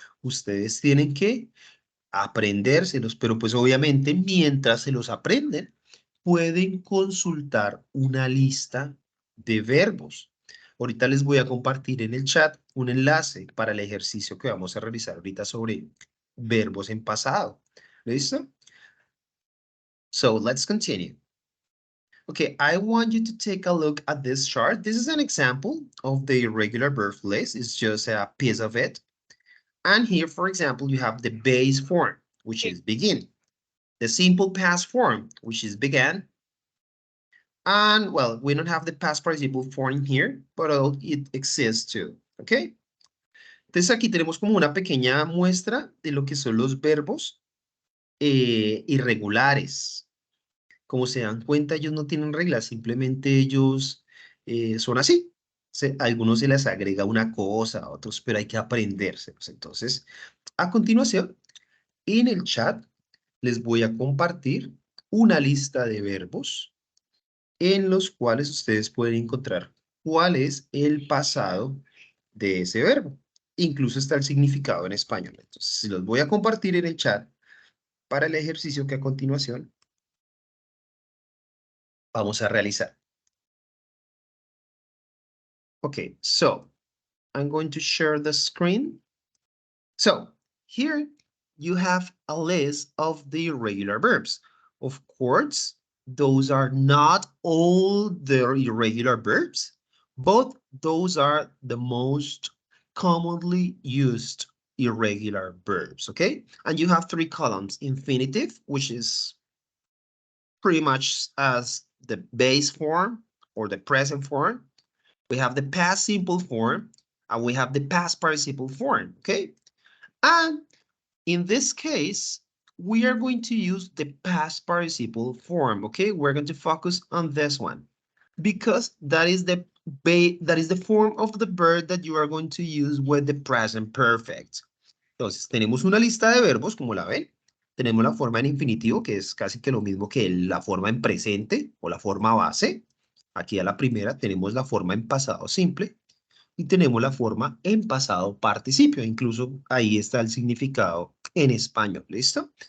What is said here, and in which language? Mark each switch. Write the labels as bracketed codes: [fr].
[es] Ustedes tienen que aprendérselos, pero pues obviamente mientras se los aprenden, pueden consultar una lista de verbos. Ahorita les voy a compartir en el chat un enlace para el ejercicio que vamos a realizar ahorita sobre verbos en pasado. ¿Listo? [en] So let's continue. Okay, I want you to take a look at this chart. This is an example of the irregular verb list. It's just a piece of it. And here, for example, you have the base form, which is begin. The simple past form, which is began. And, well, we don't have the past participle form here, but it exists too, ¿ok? [es] Entonces aquí tenemos como una pequeña muestra de lo que son los verbos irregulares. Como se dan cuenta, ellos no tienen reglas, simplemente ellos son así. A algunos se les agrega una cosa, a otros, pero hay que aprendérselos. Entonces, a continuación, en el chat les voy a compartir una lista de verbos en los cuales ustedes pueden encontrar cuál es el pasado de ese verbo. Incluso está el significado en español. Entonces, se los voy a compartir en el chat para el ejercicio que a continuación vamos a realizar. [en] Okay, so I'm going to share the screen. So here you have a list of the irregular verbs. Of course, those are not all the irregular verbs, but those are the most commonly used irregular verbs, okay? And you have three columns: infinitive, which is pretty much as the base form or the present form. We have the past simple form, and we have the past participle form, okay? And in this case, we are going to use the past participle form, okay? We're going to focus on this one because that is the form of the verb that you are going to use with the present perfect. [es] Entonces, tenemos una lista de verbos, como la ven. Tenemos la forma en infinitivo, que es casi que lo mismo que la forma en presente o la forma base. Aquí a la primera tenemos la forma en pasado simple y tenemos la forma en pasado participio. Incluso ahí está el significado en español, ¿listo?